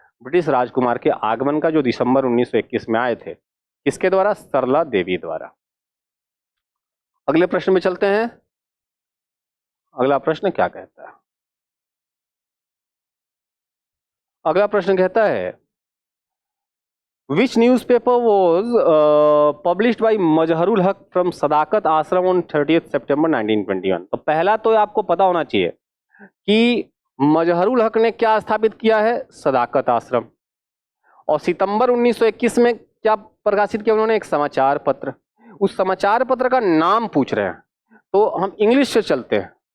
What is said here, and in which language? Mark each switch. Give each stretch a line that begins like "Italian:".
Hindi: British राजकुमार के आगमन का, जो दिसंबर 1921 में आए थे। किसके द्वारा? सरला देवी द्वारा। अगले प्रश्न में चलते हैं। अगला प्रश्न क्या कहता है? अगला प्रश्न कहता है,
English: Which newspaper was published by Mazharul Haque from Sadaqat Ashram on 30th September 1921?
Hindi: तो पहला तो आपको पता होना चाहिए कि मजहरुल हक ने क्या स्थापित किया है, सदाकत आश्रम। और सितंबर 1921 में क्या प्रकाशित किया उन्होंने, एक समाचार पत्र। उस समाचार पत्र का नाम पूछ रहे हैं तो हम इंग्लिश से चलते हैं।